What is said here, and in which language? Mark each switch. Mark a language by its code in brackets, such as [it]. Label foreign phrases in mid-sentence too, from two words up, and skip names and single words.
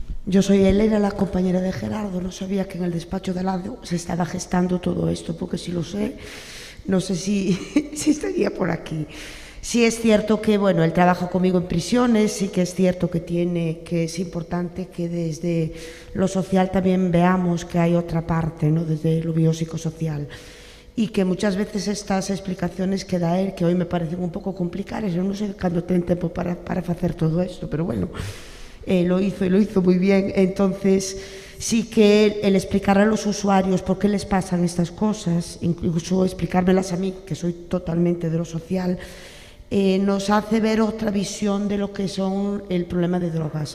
[es] Yo soy Elena, la compañera de Gerardo. No sabía que en el despacho de al lado se estaba gestando todo esto, porque si lo sé, no sé si estaría por aquí. Sí es cierto que, bueno, él trabaja conmigo en prisiones, sí que es cierto que es importante que desde lo social también veamos que hay otra parte, ¿no?, desde lo biopsicosocial. Y que muchas veces estas explicaciones que da él, que hoy me parecen un [gl] pouco complicadas, eu non sei cando ten tempo para facer todo isto, [es] pero bueno, lo hizo muy bien. Entonces sí que el explicar a los usuarios por qué les pasan estas cosas, incluso explicármelas a mí, que soy totalmente de lo social, nos hace ver otra visión de lo que son el problema de drogas.